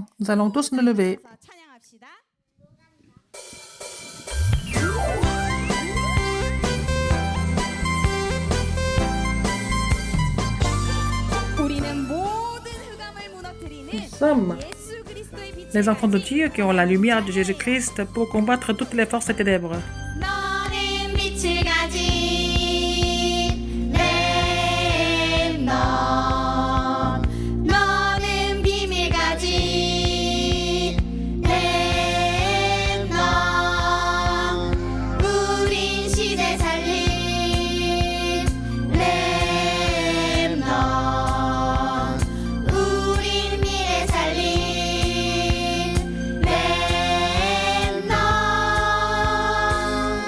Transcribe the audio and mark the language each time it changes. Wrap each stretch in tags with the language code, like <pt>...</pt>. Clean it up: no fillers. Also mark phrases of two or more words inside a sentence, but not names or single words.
<fr>Nous allons tous nous lever. Nous sommes les enfants de Dieu qui ont la lumière de Jésus-Christ pour combattre toutes les forces des ténèbres.</fr> <ko>너는 빛을 가진 렘넌 너는 비밀 가진 렘넌 우린 시대 살린 렘넌 우린 미래 살린 렘넌</ko>